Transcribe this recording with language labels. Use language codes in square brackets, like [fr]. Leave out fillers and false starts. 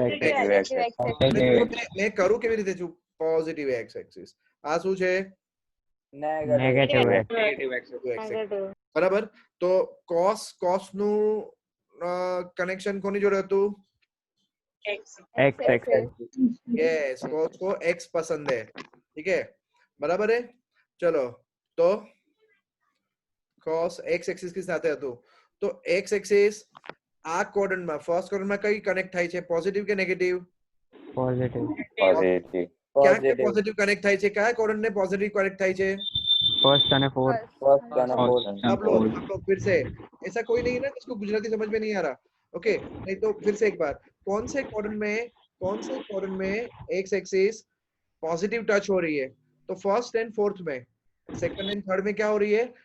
[en] Negative x X. [gu] મેં કરું કેવી રીતે છું? [en] Positive x axis. [gu] આ શું છે? [en] Negative x negative x X axis. [gu] બરાબર, તો cos નું કનેક્શન કોની જોડે હતું? [en] x x [hi] यस, cos को x पसंद है, ठीक है बराबर है। चलो तो cos x एक्सिस की [gu] સાથે હતું, તો x एक्सिस આ કોર્ડન માં ફર્સ્ટ કોર્ડન માં કઈ કનેક્ટ થાય છે, પોઝિટિવ કે નેગેટિવ? [en] Positive Positive. [gu] ક્યાં કે પોઝિટિવ કનેક્ટ થાય છે, કયા કોર્ડન ને પોઝિટિવ કનેક્ટ થાય છે? [en] first અને fourth [hi] आप लोग फिर से, ऐसा कोई नहीं है ना जिसको गुजराती समझ में नहीं आ रहा, ओके नहीं तो फिर से एक बार, कौन से कोऑर्डिनेट में एक्स एक्सिस पॉजिटिव टच हो रही है? तो फर्स्ट एंड फोर्थ में, सेकंड एंड थर्ड में क्या हो रही है?